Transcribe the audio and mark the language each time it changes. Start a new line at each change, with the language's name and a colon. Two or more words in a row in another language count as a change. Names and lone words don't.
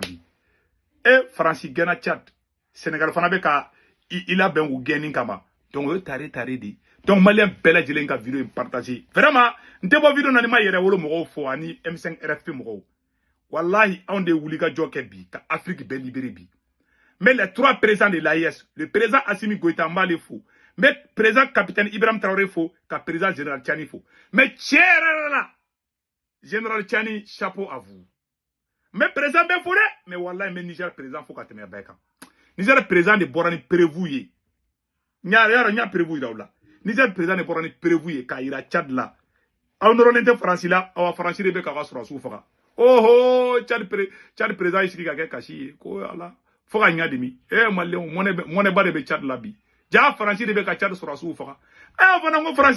Bambara: bi Faransi gɛnna Tchad Sénégal fana bɛ ka i labɛn u gɛnni kama donc o ye tare de donc maliyɛn bɛɛ lajɛlen ka vidéo in
French: partager vraiment
Bambara: n tɛ bɔ vidéo na ni ma yɛrɛ wolo mɔgɔw fɔ ani M5 RFP mɔgɔw wallahi anw de ye wulikajɔ kɛ bi ka Afrique bɛɛ libérer bi
French: mais les 3 présidents de l'AES le président Assimi Goïta
Bambara: n b'ale fo
French: mais président capitaine Ibrahim Traoré
Bambara: fo ka
French: président général Tiani
Bambara: fo mais tiɲɛ yɛrɛ la
French: général Tiani chapeau à vous mais président
Bambara: bɛ fo dɛ mais wallahi mais Niger président fo ka tɛmɛ bɛɛ kan Niger président de bɔra ni prévu ye ɲa prévu yira u la Niger président de bɔra ni prévu ye k'a yira Tchad la aw nɔrɔlen tɛ Faransi la awa Faransi de bɛ k'a ka sɔrɔsiw faga oh Tchad président y'i sigi ka kɛ kasi ye ko ala fo ka ɲa dimi maliyɛnw mɔnɛba de bɛ Tchad la bi ja Faransi de bɛ ka Tchad sɔrɔsiw faga fana ko Faransi